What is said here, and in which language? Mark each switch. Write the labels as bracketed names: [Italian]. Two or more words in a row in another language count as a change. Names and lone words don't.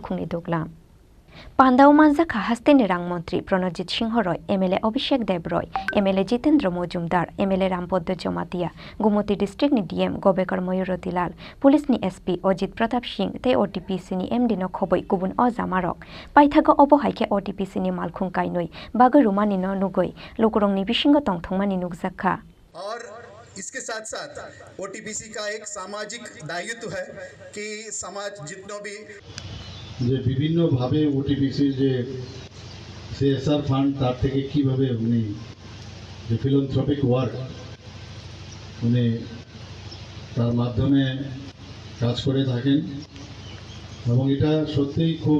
[Kok Borok] khungni doglam Pandau manjakha hasteni rang montri Pranojit Singh Roy MLA Abhishek Dev Roy MLA Jitendra Mojumdar MLA Rampoddo Jomatia Gumuti District ni DM Gobekar Mayuroti Lal Police ni SP Ojit Pratap Singh te OTPC ni MD no khoboi kubun ojamarok paithago obohaike OTPC ni malkhung kainoi bagai rumani no nugoi lokorongni bisingo tongthongmani nukjakha [Hindi] और इसके साथ साथ OTPC का एक सामाजिक दायित्व है कि समाज जितनों भी [Bangla] যে বিভিন্নভাবে ওটিপিসির যে [English] CSR fund [Bangla] তার থেকে কীভাবে উনি যে [English] philanthropic work [Bangla] উনি তার মাধ্যমে কাজ করে থাকেন এবং এটা সত্যিই খুব